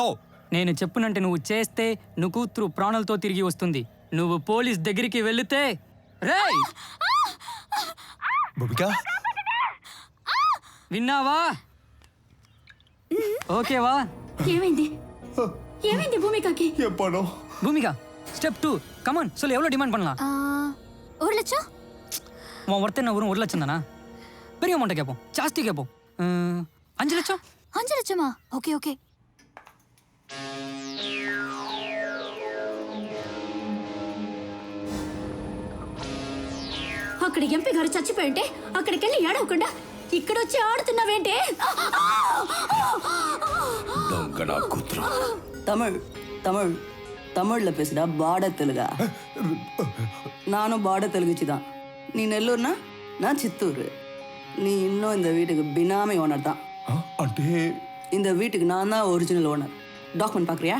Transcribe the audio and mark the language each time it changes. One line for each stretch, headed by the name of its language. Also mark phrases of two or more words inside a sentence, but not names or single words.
Telugu: నేను చెప్పునంటే నువ్వు చేస్తే నువ్వు కూతురు ప్రాణాలతో తిరిగి వస్తుంది. నువ్వు పోలీస్ దగ్గరికి వెళితే రేయ్. భూమిక, విన్నావా? ఓకేవా? ఏమైంది? ఏమైంది భూమికకి?
Tamil: எப்பனோ? பூமிகா, ஸ்டெப் 2, கமான் சொல்லு, எவ்வளோ டிமாண்ட் பண்ணலாம்? 1 லட்சம். உன் ஒருத்தர் ஒரு 1 லட்சம் தானா? பெரிய அமௌண்ட்டை கேட்போம், ஜாஸ்தி கேட்போம். 5 லட்சம். 5 லட்சமா? ஓகே ஓகே.
Telugu: అక్కడ ఎంపీ గారు చచ్చిపోయింటే అక్కడికి వెళ్ళి ఏడవకుండా ఇక్కడ వచ్చి ఆడుతున్నావేంటే? దొంగనా కూతురు.
Tamil: தமிழ்ல பேசுடா. பாட தெலுங்கா? நானும் பாட தெலுங்குச்சி தான். நீ நெல்லூர்னா நான் சித்தூர். நீ இன்னும் இந்த வீட்டுக்கு பினாமி ஓனர் தான்.
Telugu: అంటే
Tamil: இந்த வீட்டுக்கு நான் தான்
English: original owner.
Tamil: டாக்குமெண்ட் பார்க்குறியா?